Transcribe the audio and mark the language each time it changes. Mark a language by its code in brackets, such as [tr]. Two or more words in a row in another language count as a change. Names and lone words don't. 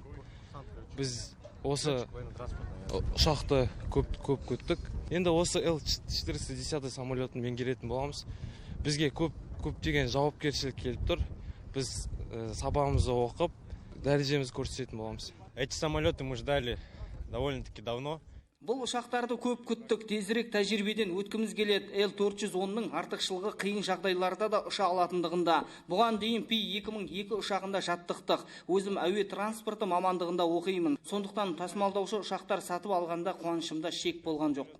[kk] Біз осы ұшақты көп күттік. Енді осы Л-410 самолетін меңгеретін боламыз. Бізге көптеген жауапкершілік келіп тұр. Біз сабағымызды оқып, дәрежемізді көрсететін боламыз. [ru] Эти самолеты мы ждали довольно-таки давно. [kk] Бұл ұшақтарды көп күттік, тезірек тәжірибеден өткіміз келеді. Л-410-ның артықшылығы қиын жағдайларда да ұша алатындығында. Бұған дейін Пи-2002 ұшағында жаттықтық. Өзім әуе транспорты мамандығында оқимын. Сондықтан тасымалдаушы ұшақтар сатып алғанда қуанышымда шек болған жоқ.